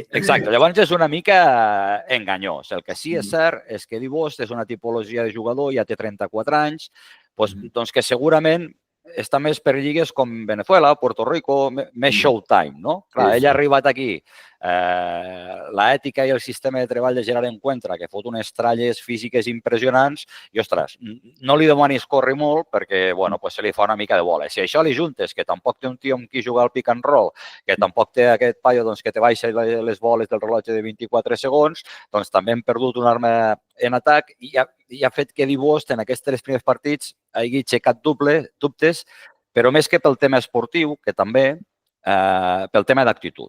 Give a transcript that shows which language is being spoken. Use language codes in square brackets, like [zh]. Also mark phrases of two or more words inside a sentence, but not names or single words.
[ca] Exacte, llavors és una mica enganyós. El que sí és cert és que Dibós és una tipologia de jugador, ja té 34 anys, doncs que segurament està més per lligues com Venezuela, Puerto Rico, més showtime, no? Clar, ell ha arribat aquí, l'ètica i el sistema de treball de Gerard Encuentra, que fot unes tralles físiques impressionants, i, ostres, no li demanis córrer molt perquè, se li fa una mica de bola. Si això li juntes, que tampoc té un tio amb qui jugar al [en] pick and roll, [ca] que tampoc té aquest paio que te baixa les boles del rellotge de 24 segons, doncs també hem perdut una arma en atac i ha fet que Dibós en aquests 3 primers partits hagi aixecat dubtes, però més que pel tema esportiu, que també, pel tema d'actitud.